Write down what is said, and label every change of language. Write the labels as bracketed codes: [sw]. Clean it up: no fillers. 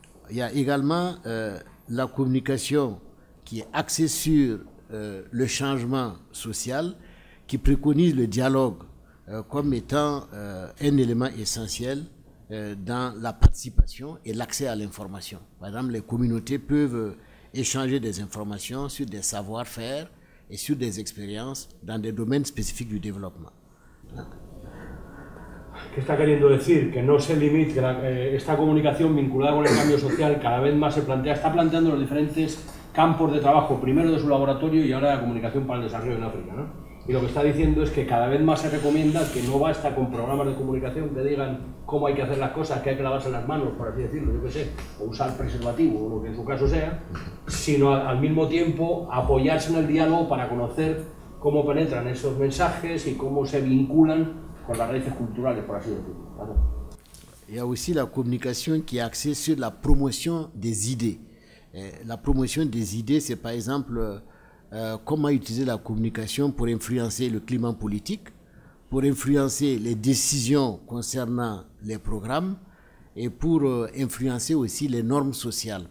[fr] Il y a également la communication qui est axée sur le changement social, qui préconise le dialogue comme étant un élément essentiel dans la participation et l'accès à l'information. Par exemple, les communautés peuvent échanger des informations sur des savoir-faire et sur des expériences dans des domaines spécifiques du développement. [es] ¿Qué está queriendo decir? Que no se limite, que esta comunicación vinculada con el cambio social cada vez más está planteando los diferentes campos de trabajo, primero de su laboratorio y ahora la comunicación para el desarrollo en África, ¿no? Y lo que está diciendo es que cada vez más se recomienda que no basta con programas de comunicación que digan cómo hay que hacer las cosas, que hay que lavarse las manos, por así decirlo, yo qué sé, o usar preservativo, o lo que en su caso sea, sino al mismo tiempo apoyarse en el diálogo para conocer cómo penetran esos mensajes y cómo se vinculan con las raíces culturales, por así decirlo. ¿Vale? [fr] Il y a aussi la communication qui est axée sur la promotion des idées. La promotion des idées, c'est par exemple comment utiliser la communication pour influencer le climat politique, pour influencer les décisions concernant les programmes et pour influencer aussi les normes sociales.